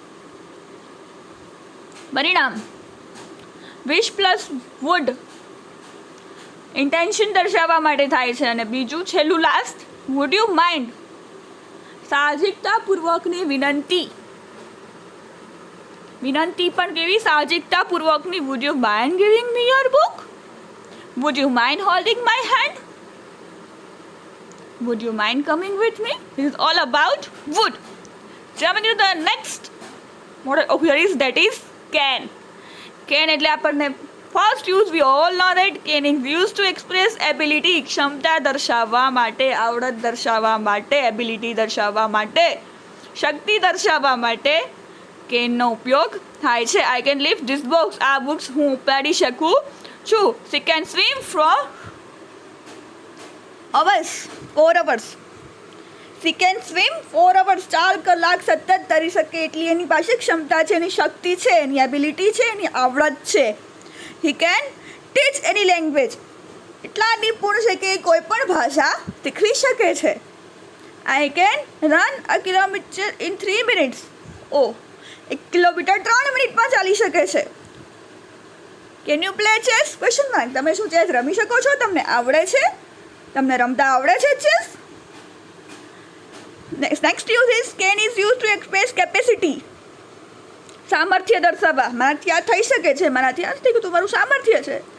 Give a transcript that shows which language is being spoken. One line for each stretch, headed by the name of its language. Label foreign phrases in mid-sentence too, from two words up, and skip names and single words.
Gujarati: પરિણામ
English: wish plus would intention
Gujarati: દર્શાવવા માટે થાય છે. અને બીજું છેલ્લું લાસ્ટ,
English: would you mind
Gujarati: સાહજિકતાપૂર્વકની વિનંતી. વિનંતી પણ કેવી સાહજિકતાપૂર્વકની.
English: would you mind giving me your book, would you mind holding my hand, would you mind coming with me? This is all about would. Jumping to the next model of here is, that is can. Can
Gujarati: એટલે આપણને
English: first use we all know that can is used to express ability,
Gujarati: ક્ષમતા દર્શાવવા માટે, આવડત દર્શાવવા માટે, એબિલિટી દર્શાવવા માટે, શક્તિ દર્શાવવા માટે can નો ઉપયોગ થાય છે.
English: I can lift this box,
Gujarati: આ બુક્સ હું ઉપાડી શકું છું.
English: She can swim for hours, 4 hours. She can swim 4 hours,
Gujarati: 4 કલાક સતત તરી શકે એટલી એની પાસે ક્ષમતા છે, એની શક્તિ છે, એની એબિલિટી છે, એની આવડત છે.
English: He can teach any language,
Gujarati: એટલા નિપુણ છે કે કોઈ પણ ભાષા શીખવી શકે છે.
English: I can run a kilometer in 3 minutes.
Gujarati: 1 કિલોમીટર 3 મિનિટમાં ચાલી શકે છે.
English: Can you play chess? Question mark.
Gujarati: તમે શું ચેસ રમી શકો છો? તમને આવડે છે? તમને રમતા આવડે છે ચેસ?
English: Next use is can is use to express capacity.
Gujarati: સામર્થ્ય દર્શાવવા, મારાથી આ થઈ શકે છે, મારાથી આ થઈ ગયું, તમારું સામર્થ્ય છે.